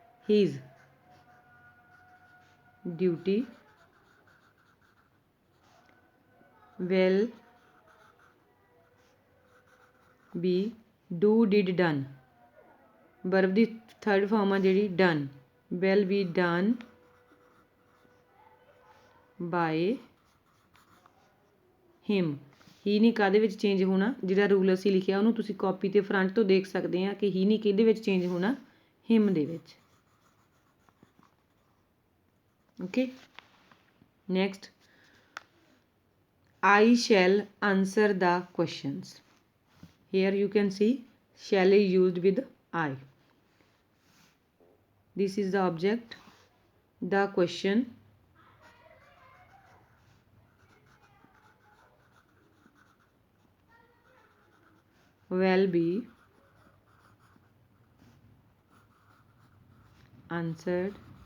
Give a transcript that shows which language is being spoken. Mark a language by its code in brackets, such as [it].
[en] His duty will be do did done. verb [pa] ਦੀ [en] third form [pa] ਆ ਜਿਹੜੀ [en] done will be done by him. [pa] ਹੀ ਨਹੀਂ ਕਾਹਦੇ ਵਿੱਚ change ਹੋਣਾ ਜਿਹੜਾ ਰੂਲ ਅਸੀਂ ਲਿਖਿਆ ਉਹਨੂੰ ਤੁਸੀਂ ਕਾਪੀ ਤੇ ਫਰੰਟ ਤੋਂ ਦੇਖ ਸਕਦੇ ਆ ਕਿ ਹੀ ਨਹੀਂ ਕਿਹਦੇ ਵਿੱਚ ਚੇਂਜ ਹੋਣਾ him ਦੇ ਵਿੱਚ. Okay. [en] Next I shall answer the questions. Here you can see shall is used with I. This is the object. The question will be answered.